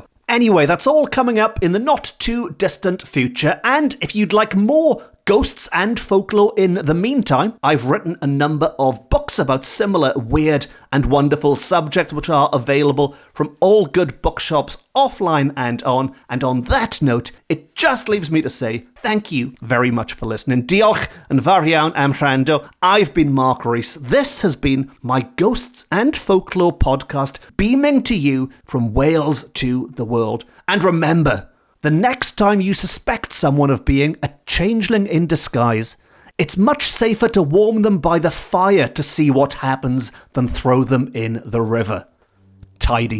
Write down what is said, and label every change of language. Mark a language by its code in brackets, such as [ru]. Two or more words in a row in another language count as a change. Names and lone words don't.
[en] Anyway, that's all coming up in the not too distant future, and if you'd like more ghosts and folklore in the meantime, I've written a number of books about similar weird and wonderful subjects which are available from all good bookshops offline and on. And on that note, it just leaves me to say thank you very much for listening. [cy] Diolch yn fawr iawn am wrando. [en] I've been Mark Rees. This has been my Ghosts and Folklore podcast, beaming to you from Wales to the world. And remember, the next time you suspect someone of being a changeling in disguise, it's much safer to warm them by the fire to see what happens than throw them in the river.